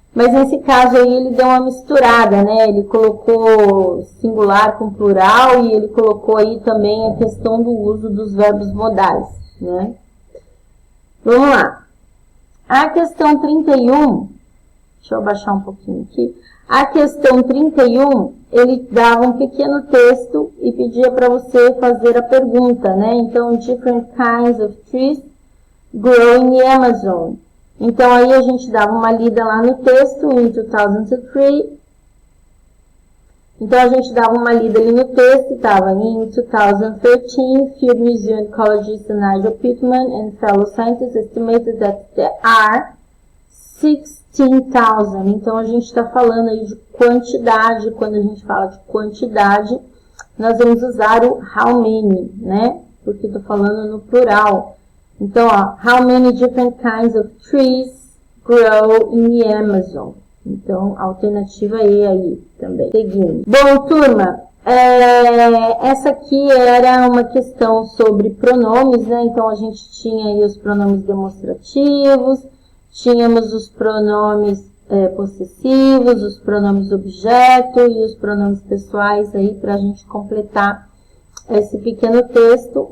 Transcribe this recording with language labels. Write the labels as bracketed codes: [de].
[pt] Mas nesse caso aí ele deu uma misturada, né? Ele colocou singular com plural e ele colocou aí também a questão do uso dos verbos modais, né? Vamos lá. A questão 31, deixa eu baixar um pouquinho aqui. A questão 31, ele dava um pequeno texto e pedia para você fazer a pergunta, né? Então, [en] different kinds of trees grow in the Amazon. [pt] Então, aí a gente dava uma lida lá no texto, [en] in 2003. [pt] Então, a gente dava uma lida ali no texto, estava [en] in 2013, Field Museum ecologist Nigel Pittman and fellow scientists estimated that there are 16,000. [pt] Então, a gente está falando aí de quantidade. Quando a gente fala de quantidade, nós vamos usar o [en] how many, [pt] né? Porque estou falando no plural. Então, ó, [en] how many different kinds of trees grow in the Amazon? [pt] Então, alternativa E aí também. Seguindo. Bom, turma, essa aqui era uma questão sobre pronomes, né? Então, a gente tinha aí os pronomes demonstrativos, tínhamos os pronomes possessivos, os pronomes objeto e os pronomes pessoais aí para a gente completar esse pequeno texto.